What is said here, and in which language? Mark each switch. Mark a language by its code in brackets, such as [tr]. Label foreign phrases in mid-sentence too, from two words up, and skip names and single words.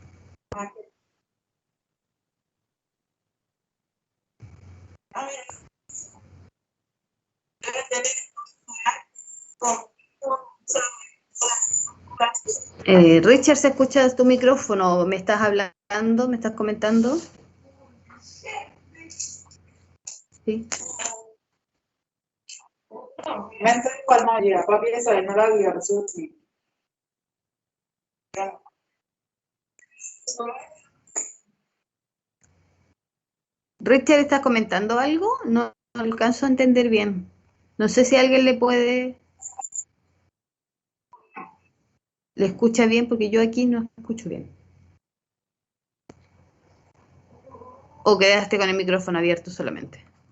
[es] Richard, ¿se escucha tu micrófono? ¿Me estás hablando? ¿Me estás comentando? Sí. Mentre qua Maria, papi sai, non la via, sì. Richard, ¿estás comentando algo? No, no alcanzo a entender bien. No sé si alguien le escucha bien, porque yo aquí no escucho bien. ¿O quedaste con el micrófono abierto solamente?